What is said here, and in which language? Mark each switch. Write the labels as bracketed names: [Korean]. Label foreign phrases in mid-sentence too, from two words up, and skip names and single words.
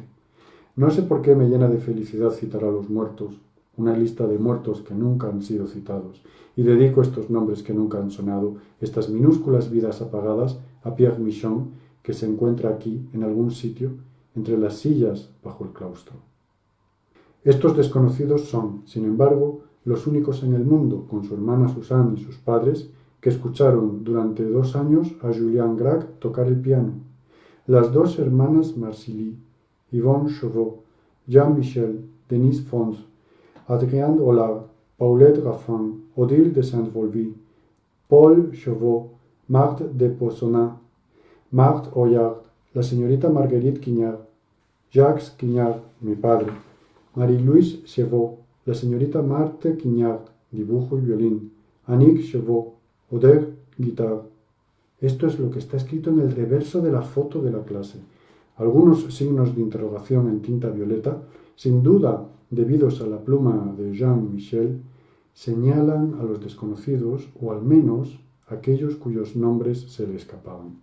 [Spanish] No sé por qué me llena de felicidad citar a los muertos, una lista de muertos que nunca han sido citados, y dedico estos nombres que nunca han sonado, estas minúsculas vidas apagadas, a Pierre Michon, que se encuentra aquí, en algún sitio, entre las sillas bajo el claustro. Estos desconocidos son, sin embargo, los únicos en el mundo, con su hermana Suzanne y sus padres, que escucharon durante 2 años a Julien Gracq tocar el piano. Las 2 hermanas Marcilly, Yvonne Chauveau, Jean-Michel, Denise Fons, Adrienne Hollard, Paulette Raffin, Odile de Saint-Volvy, Paul Chauveau, Marthe de Poissonat, Marthe Hoyard, la señorita Marguerite Quignard, Jacques Quignard, mi padre, Marie-Louise Chevaux, la señorita Marthe Quignard, dibujo y violín, Annick Chevaux, Oder, guitarra. Esto es lo que está escrito en el reverso de la foto de la clase. Algunos signos de interrogación en tinta violeta, sin duda debidos a la pluma de Jean-Michel, señalan a los desconocidos, o al menos a aquellos cuyos nombres se le escapaban.